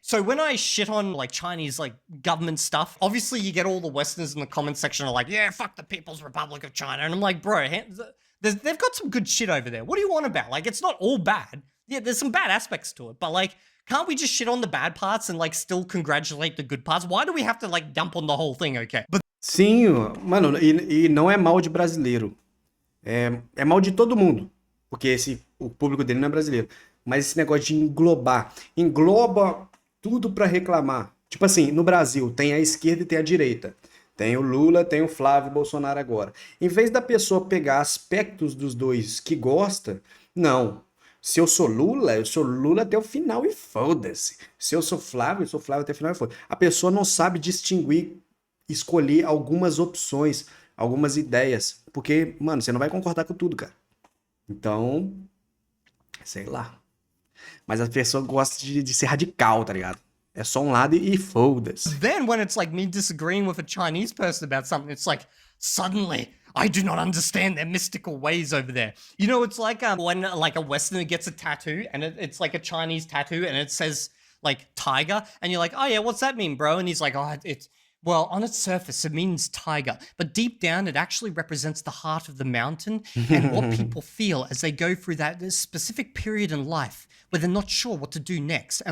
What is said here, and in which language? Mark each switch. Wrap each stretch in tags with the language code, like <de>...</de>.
<en>So when I shit on like Chinese like government stuff, obviously you get all the Westerners in the comment section are like, yeah, fuck the People's Republic of China. And I'm like, bro, they've got some good shit over there. What do you want about? Like, it's not all bad. Yeah, there's some bad aspects to it, but like, can't we just shit on the bad parts and like still congratulate the good parts? Why do we have to like dump on the whole thing? Okay, but</en> <pt>Sim, mano, e não é mal de brasileiro. É mal de todo mundo. Porque o público dele não é brasileiro. Mas esse negócio de englobar. Engloba tudo pra reclamar. Tipo assim, no Brasil tem a esquerda e tem a direita. Tem o Lula, tem o Flávio Bolsonaro agora. Em vez da pessoa pegar aspectos dos dois que gosta, não. Se eu sou Lula até o final e foda-se. Se eu sou Flávio até o final e foda-se. A pessoa não sabe distinguir, escolher algumas opções, algumas ideias. Porque, mano, você não vai concordar com tudo, cara. Então, sei lá. Mas a pessoa gosta de ser radical, tá ligado? É só um lado e foda-se.</pt> <en>then when it's like me disagreeing with a Chinese person about something, it's like, suddenly, I do not understand their mystical ways over there. You know, it's like when like a Westerner gets a tattoo and it's like a Chinese tattoo and it says like tiger and you're like, oh yeah, what's that mean, bro? And he's like, oh, well, on its surface, it means tiger, but deep down, it actually represents the heart of the mountain and what people feel as they go through that specific period in life where they're not sure what to do next.</en>